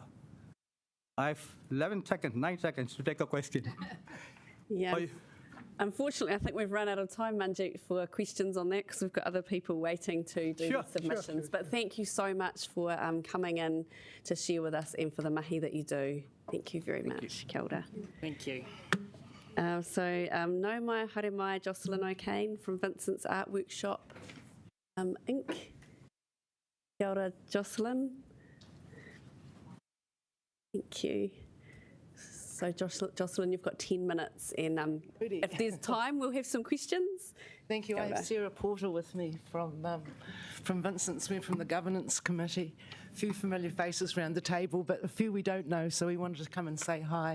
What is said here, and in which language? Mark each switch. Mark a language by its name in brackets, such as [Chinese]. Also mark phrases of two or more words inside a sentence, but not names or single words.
[English] I have 9 seconds to take a question. Yeah. Unfortunately, I think we've run out of time, Manjit, for questions on that because we've got other people waiting to do the submissions. Sure. But thank you so much for coming in to share with us and for the mahi that you do. Thank you very much. [Māori] Kia ora. [English] Thank you. [Māori] No mai haere mai, [English] Jocelyn O'Kane from Vincent's Art Workshop, Inc. [Māori] Kia ora, [English] Jocelyn. Thank you. So Jocelyn, you've got 10 minutes, and if there's time, we'll have some questions. Thank you. I have Sarah Porter with me from Vincent's. We're from the Governance Committee. A few familiar faces around the table, but a few we don't know, so we wanted to come and say hi.